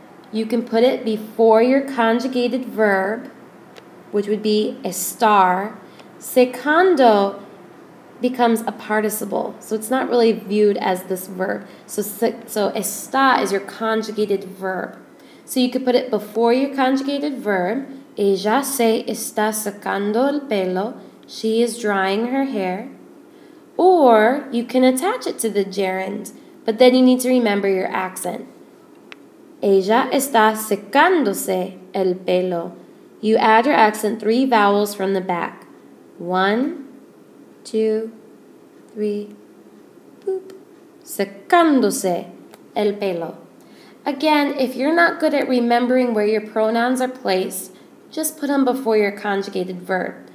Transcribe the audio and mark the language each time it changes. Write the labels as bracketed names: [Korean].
[English] You can put it before your conjugated verb, which would be estar. Secando becomes a participle, so it's not really viewed as this verb. So está is your conjugated verb. So you could put it before your conjugated verb. [Spanish] Ella se está secando el pelo. [English] She is drying her hair. Or you can attach it to the gerund, but then you need to remember your accent. [Spanish] Ella está secándose el pelo. [English] You add your accent 3 vowels from the back. 1, 2, 3, boop. [Spanish] Secándose el pelo. [English] Again, if you're not good at remembering where your pronouns are placed, just put them before your conjugated verb.